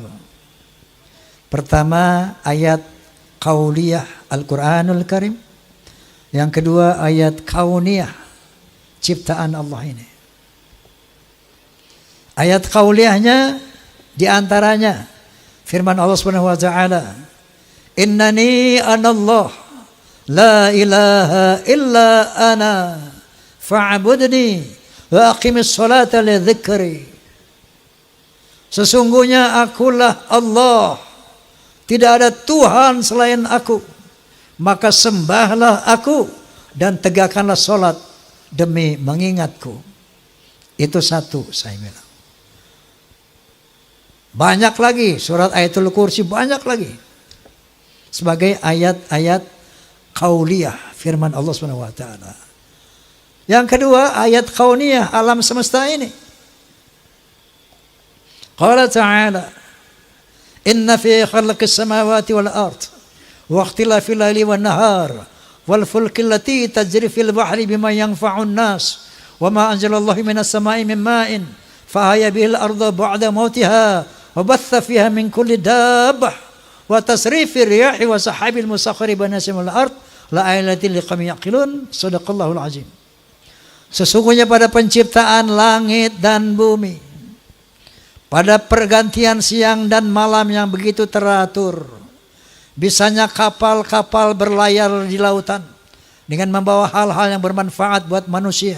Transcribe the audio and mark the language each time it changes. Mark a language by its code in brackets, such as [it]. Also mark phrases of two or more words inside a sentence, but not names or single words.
[id] Pertama, ayat qauliyah Al-Qur'anul Karim. Yang kedua, ayat kauniyah, ciptaan Allah ini. Ayat qauliyahnya diantaranya firman Allah [ar] سبحانه وتعالى إنني أنا الله لا إله إلا أنا فاعبدني وأقم الصلاة لذكري. [id] Sesungguhnya akulah Allah, tidak ada Tuhan selain aku, maka sembahlah aku dan tegakkanlah salat demi mengingatku. Itu satu, saya bilang. Banyak lagi surat Ayatul Kursi, banyak lagi sebagai ayat-ayat qauliyah firman Allah [ar] سبحانه وتعالى. [id] Yang kedua, ayat kauniyah alam semesta ini. [ar] قال تعالى إن في خلق السماوات والأرض واختلاف الليل والنهار والفلك التي تجري في البحر بما ينفع الناس وما أنزل الله من السماء من ماء فأحيا به الأرض بعد موتها وبث فيها من كل دابة وتصريف الرياح والسحاب المسخر بين السماوات والأرض لآيات لقوم يعقلون. صدق الله العظيم. [id] Sesungguhnya pada penciptaan langit dan bumi, pada pergantian siang dan malam yang begitu teratur, bisanya kapal-kapal berlayar di lautan dengan membawa hal-hal yang bermanfaat buat manusia.